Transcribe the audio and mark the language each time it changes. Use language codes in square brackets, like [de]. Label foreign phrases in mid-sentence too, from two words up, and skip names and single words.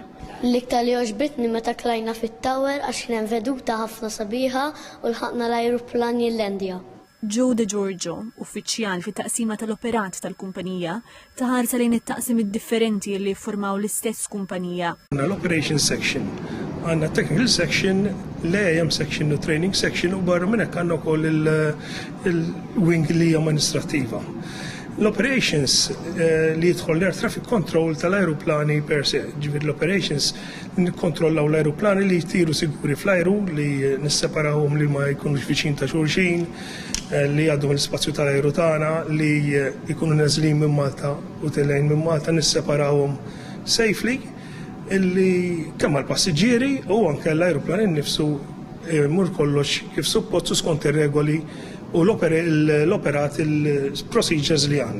[mt] L-iktar li oġbitni meta klajna fit-tower għax kien hemm veduta ħafna sabiħa u lħaqna l-ajruplani l-Lendja. Joe De Giorgio, uffiċjal fit-taqsima tal-operat tal-kumpanija, taħarsa lejn it-taqsim differenti li jiffurmaw l-istess kumpanija. L- [en] operation section, [mt] għandna [en] technical section, [mt] l- [en] AM section [mt] u [en] training section [mt] u barra minn hekk għandna wkoll il-wing li amministrattiva. L-operations li jidħol l- [en] air traffic control [mt] tal-aeroplani [la] per se, [mt] ġifier l-operations nikkontrollaw l-aeroplani li jtiru siguri fl-ajru, li nisseparawhom li ma jkunux viċin ta' xulxin, li għaddu mill-spazju tal-ajru tagħna, li jkunu nażlin minn Malta u tilejn minn Malta nisseparawhom safely, illi kemm għall-passiġġieri u anke l-aeroplani nnifsu mur kollox kif suppost skont ir-regoli u l-operat il-procedures li għandna.